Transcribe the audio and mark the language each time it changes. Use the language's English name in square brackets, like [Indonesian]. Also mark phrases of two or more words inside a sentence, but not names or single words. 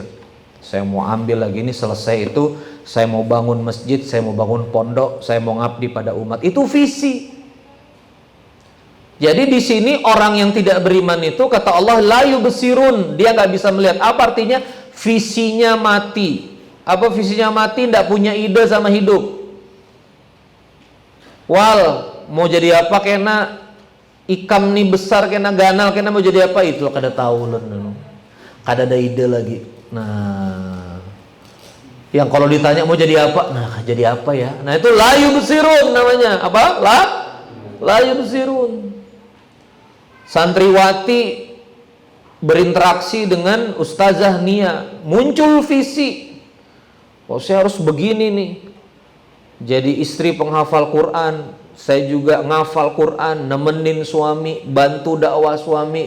[Indonesian] Saya mau ambil lagi ini, selesai itu saya mau bangun masjid, saya mau bangun pondok, saya mau ngabdi pada umat. Itu visi. Jadi di sini orang yang tidak beriman itu, kata Allah, [Arabic] la yubsirun, [Indonesian] dia nggak bisa melihat. Apa artinya? Visinya mati. Apa visinya mati? Nggak punya ide sama hidup. [Banjar] Wal, mau jadi apa kena ikam nih besar, kena ganal, kena mau jadi apa? Itu kada tahu loh, kada ada ide lagi. [Indonesian] Nah, yang kalau ditanya mau jadi apa, nah jadi apa ya? Nah itu [Arabic] la yubsirun [Indonesian] namanya. Apa? [Arabic] La yubsirun. [Indonesian] Santriwati berinteraksi dengan Ustazah Nia, muncul visi. Oh, saya harus begini nih. Jadi istri penghafal Quran, saya juga ngafal Quran, nemenin suami, bantu dakwah suami.